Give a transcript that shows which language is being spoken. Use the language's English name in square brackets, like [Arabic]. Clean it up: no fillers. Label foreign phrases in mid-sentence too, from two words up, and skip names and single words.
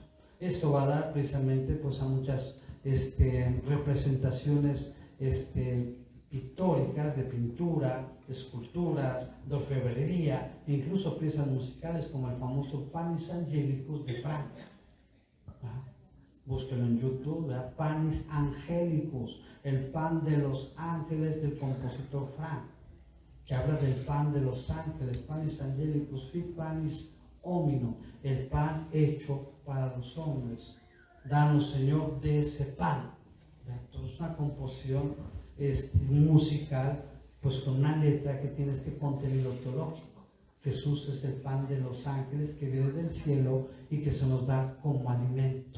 [Spanish] Esto va a dar precisamente pues a muchas representaciones pictóricas, de pintura, esculturas, de orfebrería, e incluso piezas musicales como el famoso Panis Angelicus de Franca. búsquelo en YouTube, ¿verdad? Panis Angelicus, el pan de los ángeles del compositor Frank, que habla del pan de los ángeles, [Latin] Panis Angelicus, fit panis homino, [Spanish] el pan hecho para los hombres. Danos, Señor, de ese pan. Entonces, es una composición musical, pues con una letra que tiene este contenido teológico. Jesús es el pan de los ángeles que viene del cielo y que se nos da como alimento.